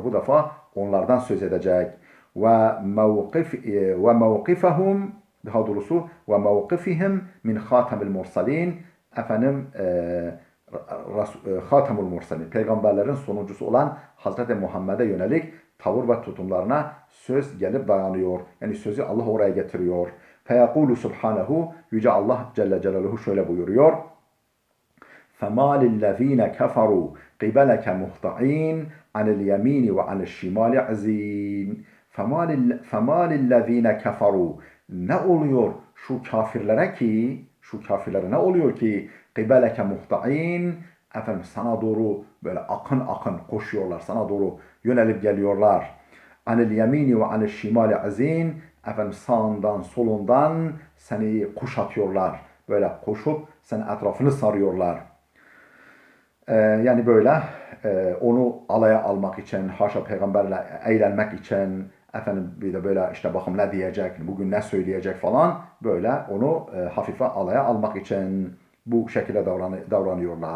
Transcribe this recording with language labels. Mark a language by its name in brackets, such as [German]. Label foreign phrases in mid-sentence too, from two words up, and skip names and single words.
[Turkish] Bu defa onlardan söz edecek. [Arabic] وموقفهم [Turkish] daha doğrusu [Arabic] وموقفهم من خاتم المرسلين [Turkish] efendim [Arabic] خاتم المرسلين [Turkish] peygamberlerin sonuncusu olan Hazreti Muhammed'e yönelik tavır ve tutumlarına söz gelip dayanıyor. Yani sözü Allah oraya getiriyor. [Arabic] فيقول سبحانه [Turkish] Yüce Allah Celle Celaluhu şöyle buyuruyor. [Arabic] فَمَا لِلَّذ۪ينَ كَفَرُوا قِبَلَكَ مُهْطَعِينَ عَنِ الْيَم۪ينِ وَعَنِ الشِّمَالِ عَز۪ينَ فَمَا لِلَّذ۪ينَ كَفَرُوا [Turkish] Ne oluyor şu kafirlere ne oluyor ki [Arabic] قِبَلَكَ مُهْطَعِينَ [Turkish] Efendim sana doğru böyle akın akın koşuyorlar, sana doğru yönelip geliyorlar. [Arabic] عَنِ الْيَم۪ينِ وَعَنِ الشِّمَالِ عَز۪ينَ [Turkish] Efendim sağından solundan seni kuşatıyorlar. Böyle koşup senin etrafını sarıyorlar. Yani böyle onu alaya almak için, haşa peygamberle eğlenmek için, efendim bir de böyle işte bakın ne diyecek, bugün ne söyleyecek falan böyle onu hafife alaya almak için bu şekilde davranıyorlar.